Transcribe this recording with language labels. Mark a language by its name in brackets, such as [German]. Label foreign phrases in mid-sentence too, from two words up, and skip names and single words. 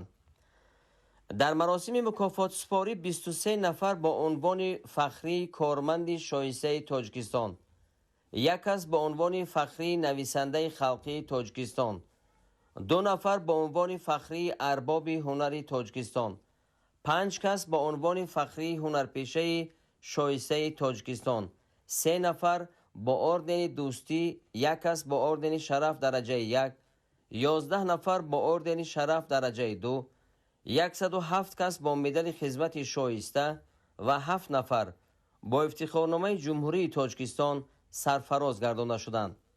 [Tajik] дар маросими мукофотсупорӣ 23 нафар бо унвони фахрии корманди шоистаи Тоҷикистон, як кас бо унвони фахрии нависандаи халқии Тоҷикистон, 2 нафар бо унвони фахрии арбоби ҳунари Тоҷикистон, 5 کس با عنوان فخری هنرپیشه شایسته تاجیکستان، 3 نفر با اردن دوستی، 1 کس با اردن شرف درجه 1، 11 نفر با اردن شرف درجه 2، 107 کس با مدال خدمت شایسته و 7 نفر با افتخارنامه جمهوری تاجیکستان سرفراز گردانده شدند.